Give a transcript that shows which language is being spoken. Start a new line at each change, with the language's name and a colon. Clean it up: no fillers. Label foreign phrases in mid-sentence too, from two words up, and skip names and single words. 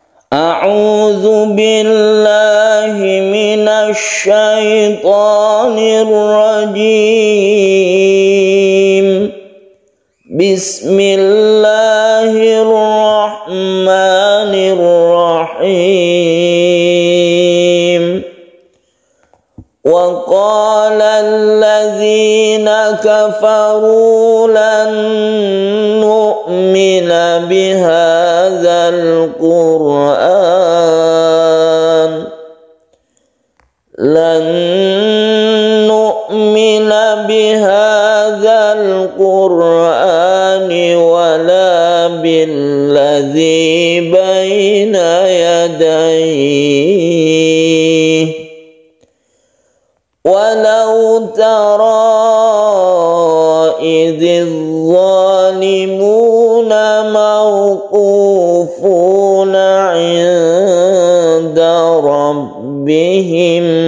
Arabic: أعوذ بالله من الشيطان الرجيم. Bismillahirrahmanirrahim. وقال الذين كفروا لن نؤمن بهذا القرآن لن نؤمن بهذا القرآن ولا بالذي بين يديه ولو ترى إذ الظالمون موقوفون عند ربهم